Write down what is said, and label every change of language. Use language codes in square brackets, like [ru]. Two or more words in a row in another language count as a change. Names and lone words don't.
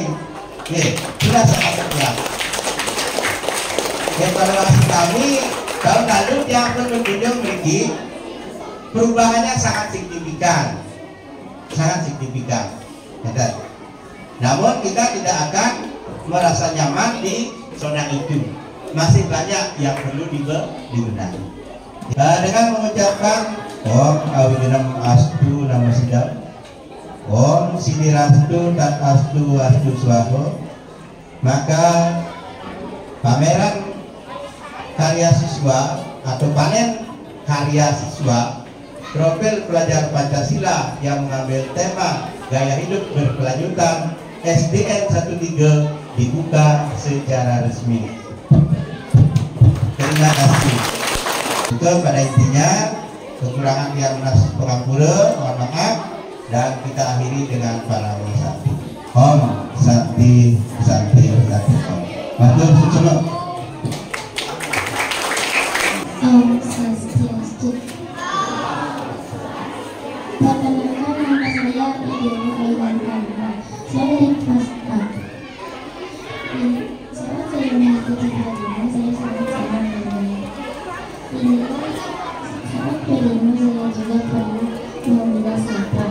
[id] Nih, sudah sangat terlihat. Evaluasi kami tahun lalu yang berkunjung memiliki perubahannya sangat signifikan, Namun kita tidak akan merasa nyaman di zona itu. Masih banyak yang perlu dibenahi. Dengan mengucapkan [sa] Om Awidinam Astu Namo Sidam, Om Sidirastu Tat Astu Astu Swaho, [id] maka pameran karya siswa atau panen karya siswa profil pelajar Pancasila yang mengambil tema gaya hidup berkelanjutan SDN 13 dibuka secara resmi. Terima kasih. Itu pada intinya, kekurangan yang pengapura, mohon maaf, dan kita akhiri dengan para sakti. [sa] Om Sakti Sakti Sakti Om. [jv] Matur suwun. [sa] Om Swastiastu. [id] Perkenalkan nama saya Ibu Aiwan Kamra. Saya dari kelas 4. Saat saya mengikuti pelajaran, saya sangat senang dengan ini. Saat P5 saya juga perlu memilah sampah.